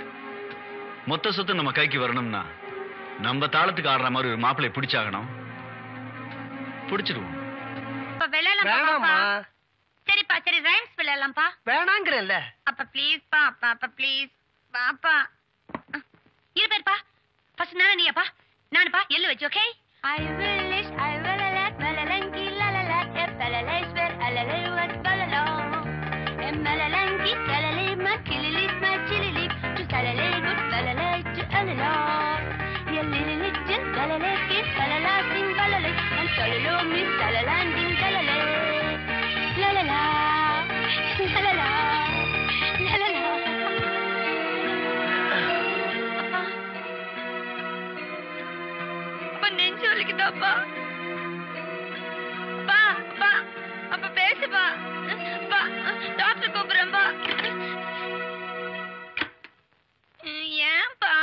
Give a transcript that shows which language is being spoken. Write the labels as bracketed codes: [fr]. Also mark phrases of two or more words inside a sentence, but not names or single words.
[ta] மொத்த சொத்து நம்ம கைக்கு வரணும்னா நம்ம தாளத்துக்கு ஆடுற மாதிரி ஒரு மாப்பிள்ளை பிடிச்சாகணும். பிடிச்சிருவோம். வேணாமா? சரிப்பா, சரி ரைம்ஸ் விளையாடலாம்ப்பா. வேணாங்கிறல்ல. அப்ப ப்ளீஸ்ப்பா, அப்பா ப்ளீஸ் பாப்பா. இரு பேர்ப்பா. ஃபர்ஸ்ட் நீயாப்பா, நானுப்பா எள்ளு வச்சு. ஓகே? I will wish I will let malalanki la la la efalale swear alale what balalo malalanki kalale ma kilili ma chilili to salale good balale to alala yelili little balale ki salala sing balale and salalo miss salala ding balale la la la la la la la la la. நெஞ்சு வலிக்குதாப்பா. பா பா அப்ப பேசுப்பா. பா டாக்டர் கூப்பிடுறேன்பா. ஏன்பா?